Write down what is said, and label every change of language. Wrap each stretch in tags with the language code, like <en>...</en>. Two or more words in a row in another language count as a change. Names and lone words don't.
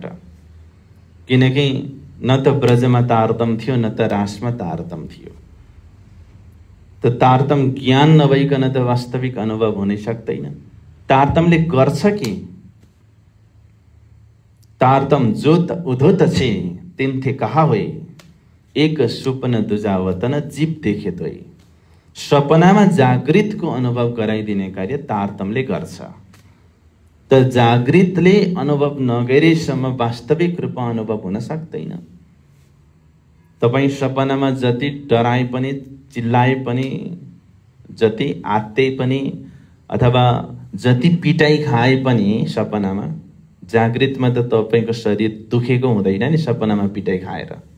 <ne>किनकि न त ब्रजमा तारतम थियो, न त रासमा तारतम थियो। त तारतम ज्ञान नभइकन त वास्तविक अनुभव हुन सक्दैन।</ne> <hi>तारतमले गर्छ कि तारतम जोत उधोत छे तिन्थे कहा होई, एक सुपन दुजावतन जीव देखे तोई।</hi> <ne>सपनामा जागृतको अनुभव गराइदिने कार्य तारतमले गर्छ। त जागृतले अनुभव नगरेसम्म वास्तविक रूपमा अनुभव हुन सक्दैन। तपाई सपनामा जति डराए पनि, चिल्लाए पनि, जति आत्ते पनि, अथवा जति पिटाई खाए पनि सपनामा, जागृतमा त तपाईको शरीर दुखेको हुँदैन नि सपनामा पिटाई खाएर।</ne>